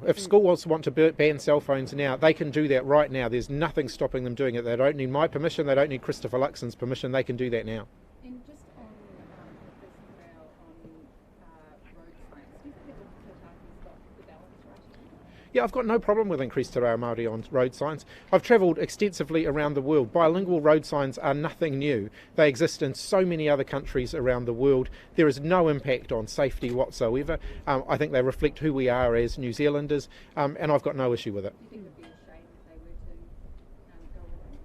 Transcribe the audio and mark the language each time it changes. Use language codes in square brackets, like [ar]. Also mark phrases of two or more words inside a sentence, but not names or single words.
[en] If schools want to ban cell phones now, they can do that right now. There's nothing stopping them doing it. They don't need my permission. They don't need Christopher Luxon's permission. They can do that now. And just on the first rail on road science, do you think that the Hauraki got the balance right? Yeah, I've got no problem with increased [mi] te reo Māori [en] on road signs. I've travelled extensively around the world. Bilingual road signs are nothing new. They exist in so many other countries around the world. There is no impact on safety whatsoever. I think they reflect who we are as New Zealanders, and I've got no issue with it. Do you think it would be a shame if they were to go away?